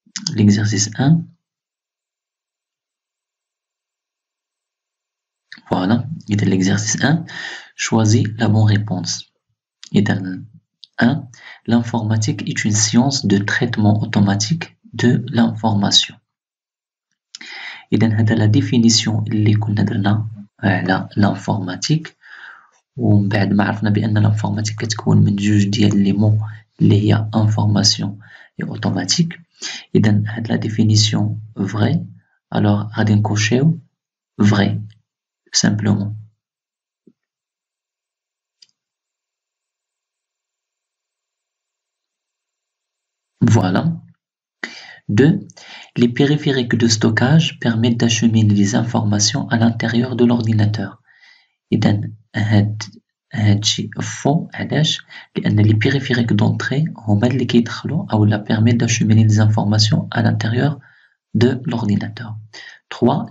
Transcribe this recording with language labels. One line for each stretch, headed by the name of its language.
French: ليكزارسيس 1 voilà. إذا l'exercice 1 choisis la bonne réponse.
Arabic: إذا 1.
French: L'informatique est une science de traitement automatique de l'information.
Arabic: إذا هذا la définition اللي كنا درنا على l'informatique، ومن بعد ما عرفنا بأن l'informatique كتكون من جوج ديال لي مو اللي هي
French: information et automatique. إذا هاد la définition vrai، alors
Arabic: غادي نكوشيو
French: vrai simplement. Voilà. 2. Les périphériques de stockage permettent d'acheminer les informations à l'intérieur de l'ordinateur.
Arabic: إذا هادشي faux. علاش؟ لأن
French: les périphériques d'entrée
Arabic: هما اللي كيدخلوا أو
French: la permettent d'acheminer les informations à l'intérieur de l'ordinateur. 3.